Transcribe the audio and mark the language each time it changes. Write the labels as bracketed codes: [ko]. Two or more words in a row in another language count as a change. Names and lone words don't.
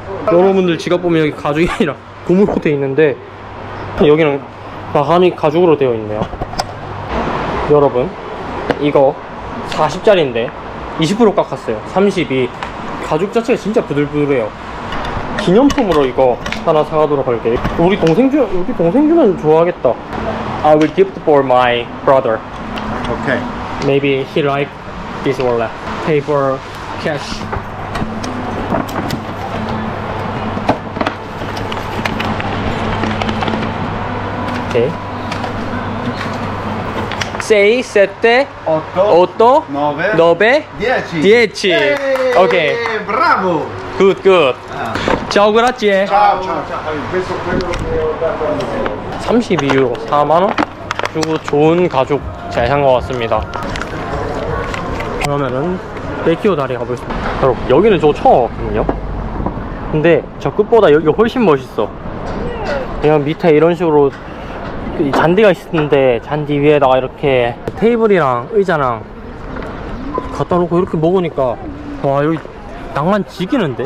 [ko] 여러분들 지갑 보면 여기 가죽이 아니라 고무로 되어 있는데 여기는 마감이 가죽으로 되어 있네요. 여러분 이거 40짜리인데 20% 깎았어요. 32. 가죽 자체가 진짜 부들부들해요. 기념품으로 이거 하나 사가도록 할게요. 우리 동생 주면 좋아하겠다. [en] I will gift for my brother. Okay. Maybe he like this wallet. Pay for cash. Okay. 6, 7, 8, 9, 10. 10. Okay. Bravo. Good, good. [it] Ciao, grazie. Ciao, ciao, ciao. Questo quello che ho dato a me. [ko] 32유로 4만원 주고 좋은 가죽 잘 산 것 같습니다. 그러면은 베키오 다리 가보겠습니다. 여러분 여기는 저 처음 왔거든요. 근데 저 끝보다 여기가 훨씬 멋있어. 그냥 밑에 이런 식으로 잔디가 있는데 잔디 위에다가 이렇게 테이블이랑 의자랑 갖다 놓고 이렇게 먹으니까 와 여기 낭만 지기는데?